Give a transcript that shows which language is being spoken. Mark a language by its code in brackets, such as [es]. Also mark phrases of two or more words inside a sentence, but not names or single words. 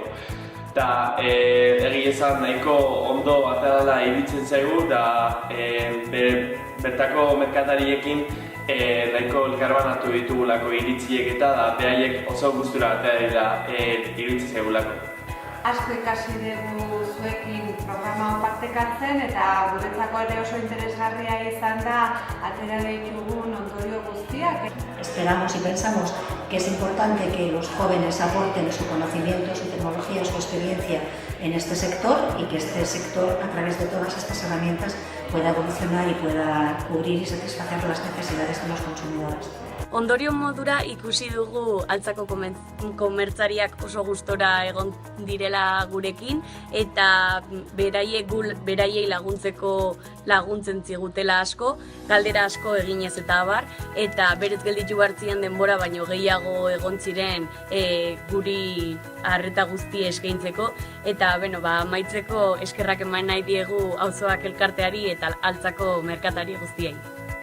[eu] Eta egia esan nahiko ondo aterala iruditzen zaigu, eta bertako merkatariekin nahiko elkarbanatu ditugulako iritziek eta behaiek oso gustura atera iruditzen zaigulako. Asko ikasi dugu zuekin programa hau partekatzen eta guretzako ere oso interesgarria izan da atera ditugun ondorio guztiak. [es] Esperamos y pensamos que es importante que los jóvenes aporten su conocimiento, su tecnología, su experiencia en este sector y que este sector, a través de todas estas herramientas, pueda evolucionar y pueda cubrir y satisfacer las necesidades de los consumidores. [eu] Ondorio modura ikusi dugu altzako komertzariak oso gustora egon direla gurekin eta beraiei laguntzen zigutela asko, galdera asko eginez eta abar, eta berez gelditu hartzien denbora baino gehiago egon ziren guri arreta guzti eskaintzeko eta amaitzeko eskerrak eman nahi diegu auzoak elkarteari eta altzako merkatari guztiei.